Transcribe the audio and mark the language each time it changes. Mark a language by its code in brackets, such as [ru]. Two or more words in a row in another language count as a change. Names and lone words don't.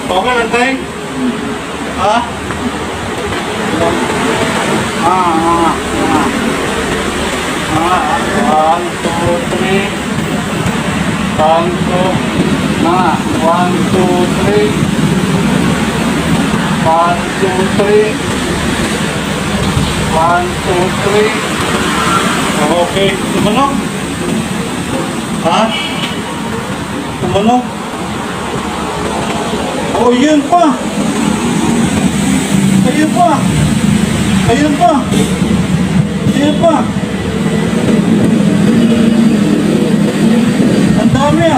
[tl] ba lang tayo? Ha? [en] One, two, three. One, two. One, two, three. One, two, three. One, two, three. [tl] Okay, tumunog. Ha? Tumunog. Oh, yun pa. Ayun pa. Ayun pa. Ayun pa. Ang dami ah.